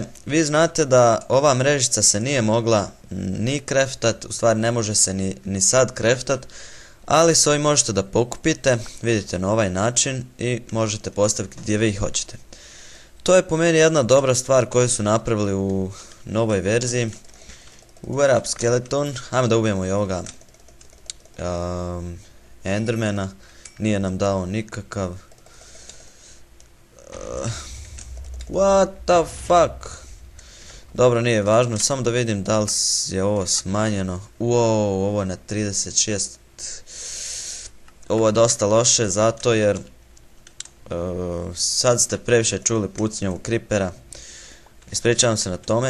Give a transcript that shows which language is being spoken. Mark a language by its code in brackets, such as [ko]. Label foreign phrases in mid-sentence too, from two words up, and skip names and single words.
[hr] Vi znate da ova mrežica se nije mogla ni kreftat, u stvari ne može se ni sad kreftat, ali s ovim možete da pokupite, vidite na ovaj način i možete postaviti gdje vi hoćete. To je po meni jedna dobra stvar koju su napravili u novoj verziji. Uber up skeleton, ajmo da ubijemo i ovoga Endermana, nije nam dao nikakav. [en] What the fuck? [hr] Dobro, nije važno, samo da vidim da li je ovo smanjeno. Wow, ovo je na 36. Ovo je dosta loše, zato jer sad ste previše čuli pucnjavu kripera. Ispričavam se na tome.